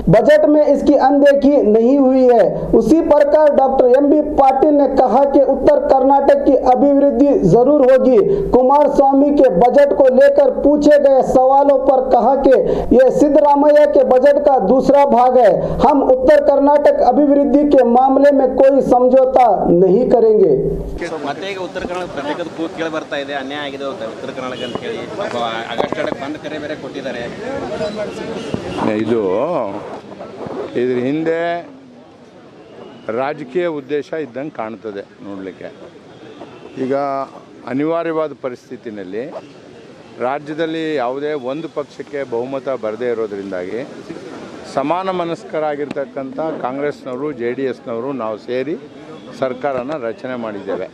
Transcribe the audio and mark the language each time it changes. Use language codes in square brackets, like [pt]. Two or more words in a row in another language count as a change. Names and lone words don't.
[hi] बजट में इसकी अनदेखी नहीं हुई है। उसी प्रकार डॉक्टर एमबी पाटिल ने कहा कि उत्तर कर्नाटक की अभिवृद्धि जरूर होगी। कुमार स्वामी के बजट को लेकर पूछे गए सवालों पर कहा कि यह सिद्धरामैया के बजट का दूसरा भाग है। हम उत्तर कर्नाटक अभिवृद्धि के मामले में कोई समझौता नहीं करेंगे। [kn] उत्तर कर्नाटक ಪ್ರತ್ಯೇಕದ ಕೇಳಿ ಬರ್ತಾ ಇದೆ, ಅನ್ಯಾಯ ಆಗಿದೆ ಉತ್ತರ ಕರ್ನಾಟಕ ಅಂತ ಹೇಳಿ ಆಗಸ್ಟ್ ಒಳಗೆ ಬಂದ್ ಕರೆ ಬೇರೆ ಕೊಟ್ಟಿದ್ದಾರೆ. ಇದ್ರ ಹಿಂದೆ ರಾಜಕೀಯ ಉದ್ದೇಶ ಇದ್ದಂಗೆ ಕಾಣ್ತದೆ ನೋಡಲಿಕ್ಕೆ. ಈಗ ಅನಿವಾರ್ಯವಾದ ಪರಿಸ್ಥಿತಿನಲ್ಲಿ ರಾಜ್ಯದಲ್ಲಿ ಯಾವುದೇ ಒಂದು ಪಕ್ಷಕ್ಕೆ ಬಹುಮತ ಬರದೇ ಇರೋದ್ರಿಂದಾಗಿ ಸಮಾನ ಮನಸ್ಕರಾಗಿರ್ತಕ್ಕಂಥ ಕಾಂಗ್ರೆಸ್ನವರು JDSನವರು ನಾವು ಸೇರಿ ಸರ್ಕಾರನ ರಚನೆ ಮಾಡಿದ್ದೇವೆ.